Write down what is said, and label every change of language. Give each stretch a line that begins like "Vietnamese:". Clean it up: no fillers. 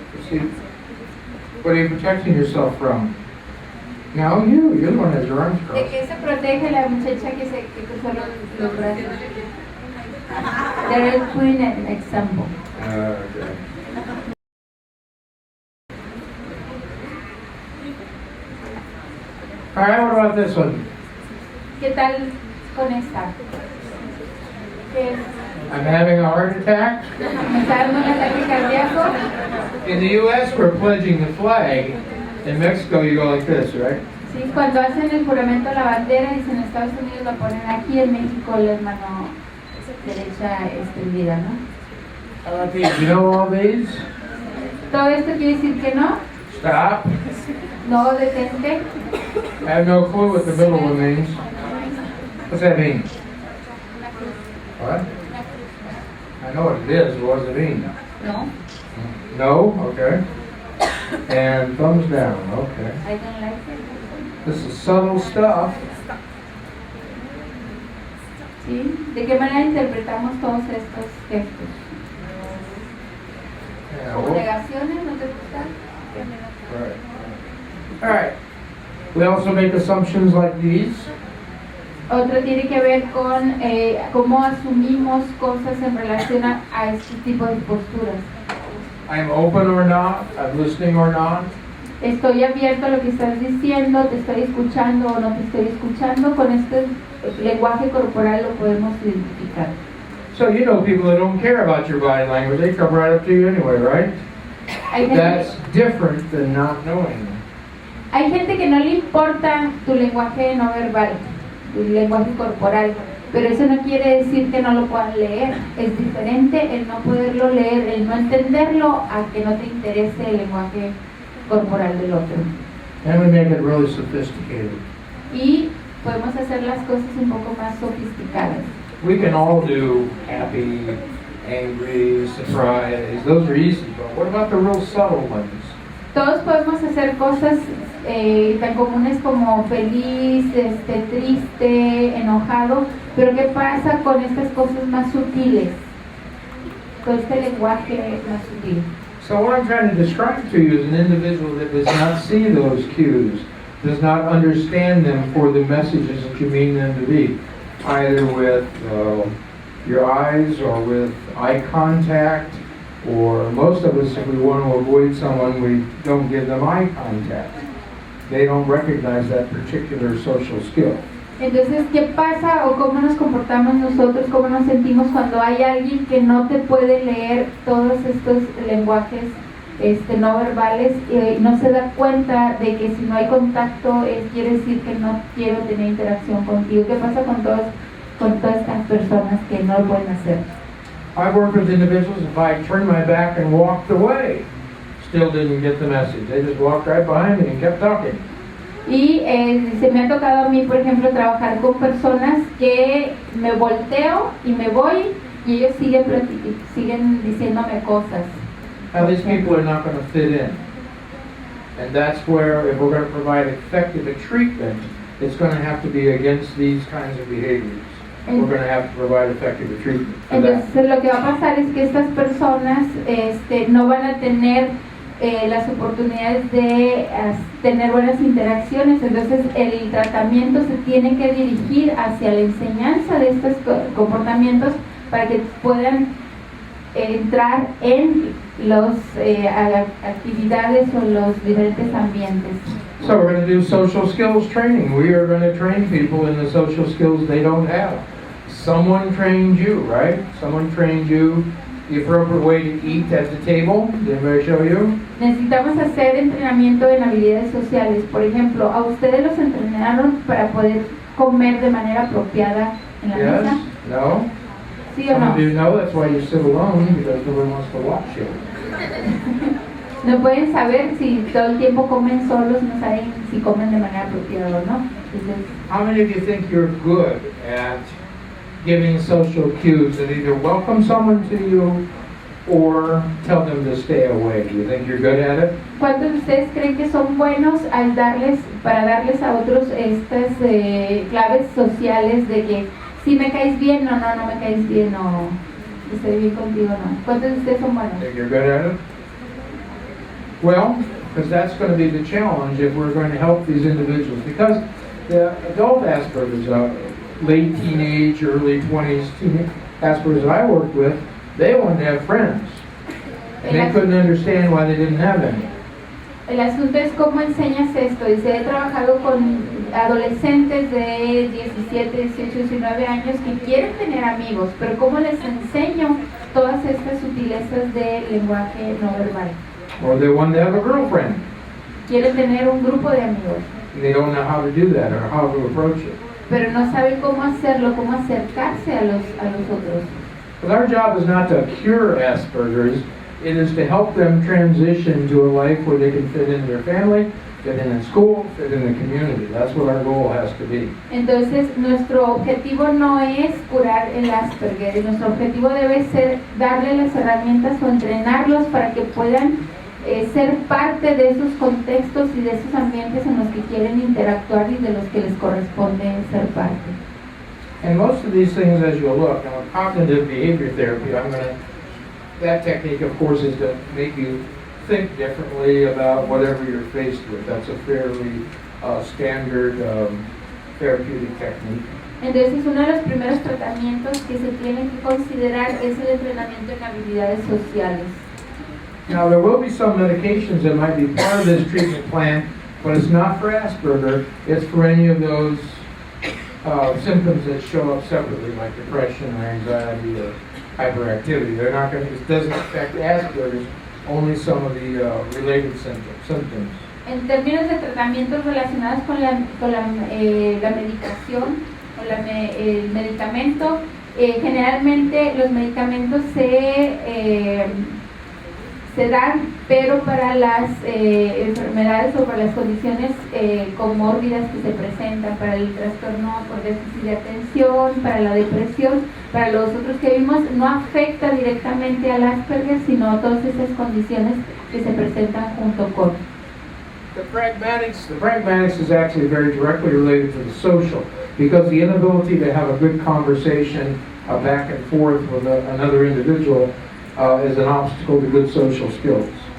English: See, what are you protecting yourself from? No, you're the one that has your arms
Spanish: ¿De
English: crossed.
Spanish: qué se protege la muchacha que cruzó los brazos?
English: There is putting an example. Okay. All right, what about this one?
Spanish: ¿Qué tal con esta? ¿Qué es?
English: I'm having a heart attack.
Spanish: ¿Me está dando un ataque cardíaco?
English: In the U.S., we're pledging the flag. In Mexico, you go like this, right?
Spanish: Sí, cuando hacen el juramento a la bandera, dicen en Estados Unidos lo ponen aquí, en México la mano derecha extendida, ¿no?
English: You know all these?
Spanish: Todo esto quiere decir que no,
English: Stop.
Spanish: no detente.
English: I have no clue what the middle one means. What's that mean? What? I know what it is, but what does it mean? No, No? Okay. And thumbs down, okay. I don't like it. This is subtle stuff.
Spanish: ¿Sí? ¿De qué manera interpretamos todos estos gestos?
English: Yeah,
Spanish: ¿Como
English: well,
Spanish: negaciones? ¿No te gustan?
English: right. All right. We also make assumptions like these.
Spanish: Otro tiene que ver con cómo asumimos cosas en relación a este tipo de posturas.
English: I'm open or not, I'm listening or not.
Spanish: Estoy abierto a lo que estás diciendo, te estoy escuchando o no te estoy escuchando. Con este lenguaje corporal lo podemos identificar.
English: So you know people that don't care about your body language, they come right up to you anyway, right?
Spanish: Hay gente,
English: That's different than not knowing.
Spanish: hay gente que no le importa tu lenguaje no verbal, tu lenguaje corporal, pero eso no quiere decir que no lo puedan leer. Es diferente el no poderlo leer, el no entenderlo, a que no te interese el lenguaje corporal del otro.
English: And we make it really sophisticated.
Spanish: Y podemos hacer las cosas un poco más sofisticadas.
English: We can all do happy, angry, surprised. Those are easy, but what about the real subtle ones?
Spanish: Todos podemos hacer cosas tan comunes como feliz, triste, enojado, pero ¿qué pasa con estas cosas más sutiles? Con este lenguaje más sutil.
English: So what I'm trying to describe to you is an individual that does not see those cues, does not understand them for the messages that you mean them to be, either with your eyes or with eye contact, or most of us, if we want to avoid someone, we don't give them eye contact. They don't recognize that particular social skill.
Spanish: Entonces, ¿qué pasa o cómo nos comportamos nosotros, cómo nos sentimos cuando hay alguien que no te puede leer todos estos lenguajes no verbales y no se da cuenta de que si no hay contacto quiere decir que no quiero tener interacción contigo? ¿Qué pasa con todas estas personas que no lo pueden hacer?
English: I've worked with individuals, if I turned my back and walked away, still didn't get the message. They just walked right behind me and kept talking.
Spanish: Y se me ha tocado a mí, por ejemplo, trabajar con personas que me volteo y me voy y ellos siguen diciéndome cosas.
English: Now, these people are not going to fit in. And that's where, if we're going to provide effective treatment, it's going to have to be against these kinds of behaviors. We're going to have to provide effective treatment for that.
Spanish: Entonces lo que va a pasar es que estas personas no van a tener las oportunidades de tener buenas interacciones, entonces el tratamiento se tiene que dirigir hacia la enseñanza de estos comportamientos para que puedan entrar en las actividades o los diferentes ambientes.
English: So we're going to do social skills training. We are going to train people in the social skills they don't have. Someone trained you, right? Someone trained you the appropriate way to eat at the table. Did anybody show you?
Spanish: Necesitamos hacer entrenamiento en habilidades sociales. Por ejemplo, ¿a ustedes los entrenaron para poder comer de manera apropiada en la mesa?
English: Yes? No?
Spanish: ¿Sí o
English: Some
Spanish: no?
English: of you know that's why you sit alone, because nobody wants to watch you.
Spanish: No pueden saber si todo el tiempo comen solos, no saben si comen de manera apropiada o no. Entonces,
English: How many of you think you're good at giving social cues that either welcome someone to you or tell them to stay away? Do you think you're good at it?
Spanish: ¿cuántos de ustedes creen que son buenos al para darles a otros estas claves sociales de que si me caes bien o no me caes bien o estoy bien contigo o no? ¿Cuántos de ustedes son buenos?
English: Think you're good at it? Well, because that's going to be the challenge if we're going to help these individuals. Because the adult Asperger's, late teenage, early 20s Asperger's that I worked with, they wanted to have friends. And they couldn't understand why they didn't have any.
Spanish: El asunto es cómo enseñas esto. Dice, he trabajado con adolescentes de 17, 18, 19 años que quieren tener amigos, pero cómo les enseño todas estas sutilezas de lenguaje no verbal.
English: Or they wanted to have a girlfriend.
Spanish: Quieren tener un grupo de amigos,
English: And they don't know how to do that or how to approach it.
Spanish: pero no saben cómo hacerlo, cómo acercarse a los otros.
English: But our job is not to cure Asperger's. It is to help them transition to a life where they can fit in their family, fit in school, fit in the community. That's what our goal has to be.
Spanish: Entonces, nuestro objetivo no es curar el Asperger, nuestro objetivo debe ser darle las herramientas o entrenarlos para que puedan ser parte de esos contextos y de esos ambientes en los que quieren interactuar y de los que les corresponde ser parte.
English: And most of these things, as you'll look, now cognitive behavior therapy, that technique, of course, is to make you think differently about whatever you're faced with. That's a fairly standard therapeutic technique.
Spanish: Entonces, uno de los primeros tratamientos que se tienen que considerar es el entrenamiento en habilidades sociales.
English: Now, there will be some medications that might be part of this treatment plan, but it's not for Asperger. It's for any of those symptoms that show up separately, like depression or anxiety or hyperactivity. They're not going to, it doesn't affect Asperger's, only some of the related symptoms.
Spanish: En términos de tratamientos relacionados con la medicación, con el medicamento, generalmente los medicamentos se dan, pero para las enfermedades o para las condiciones comórbidas que se presentan, para el trastorno por déficit de atención, para la depresión, para los otros que vimos, no afecta directamente al Asperger, sino a todas esas condiciones que se presentan junto con.
English: The pragmatics is actually very directly related to the social, because the inability to have a good conversation back and forth with another individual is an obstacle to good social skills.